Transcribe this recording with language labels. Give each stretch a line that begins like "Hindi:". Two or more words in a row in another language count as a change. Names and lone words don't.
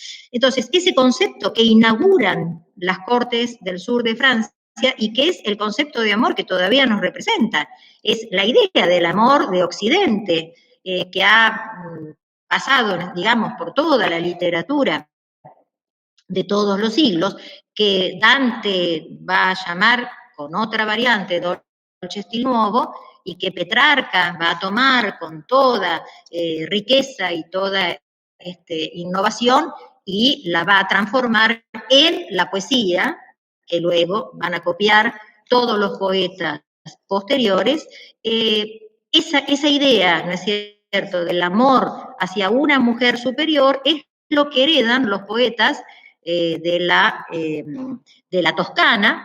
Spanish: Entonces, ese concepto que inauguran las cortes del sur de Francia y que es el concepto de amor que todavía nos representa, es la idea del amor de Occidente, que ha pasado, digamos, por toda la literatura de todos los siglos, que Dante va a llamar con otra variante
Italian: dolce stil nuovo,
Spanish: y que Petrarca va a tomar con toda riqueza y toda innovación y la va a transformar en la poesía, que luego van a copiar todos los poetas posteriores. Esa idea, ¿no es cierto?, del amor hacia una mujer superior es lo que heredan los poetas de la Toscana.